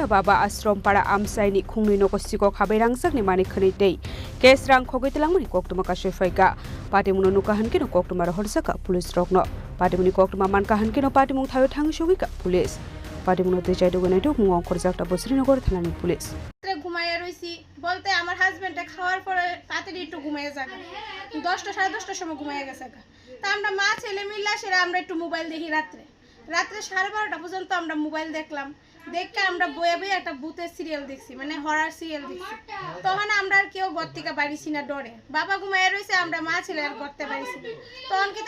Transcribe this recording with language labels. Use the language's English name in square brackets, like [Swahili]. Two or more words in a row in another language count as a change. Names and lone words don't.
[Kok Borok] बाबा आश्रम पाड़ा आमसाइनि खुंनि नगसिको खाबै रांसाकनि मानिखनि तै केस रां खगैतलांमनि कोक्टमा कासे फैका पार्टी मुनो नुकाहानकिनो कोक्टमा रहरसाका पुलिस रगनो पार्टी मुनि कोक्टमा मानकाहानकिनो पार्टी मुं थायो थांसोगिका पुलिस पार्टी मुनते चाइदो गनाइतो मुं अंखरजाकटा श्रीनगर थानानि पुलिस [Bangla] ঘুমাইয়া রইছি বলতে আমার হাজবেন্ডে খাওয়ার পরে তাড়াতাড়ি একটু ঘুমিয়ে যাবে 10টা 10:30টার সময় ঘুমিয়ে গেছে তা আমরা মা ছেলে মিলে সেরা আমরা একটু মোবাইল দেখি রাত্রে 12:30 পর্যন্ত আমরা মোবাইল দেখলাম দেখে আমরা বইয়ে বইয়ে একটা ভূতের সিরিয়াল দেখছি মানে হরর সিরিয়াল দেখছি তখন আমরা আর কেউ ঘর থেকে বাইরেছি না ডরে বাবা ঘুমাইয়া রইছে আমরা মা ছেলে আর করতে পারিছি তখন কি তা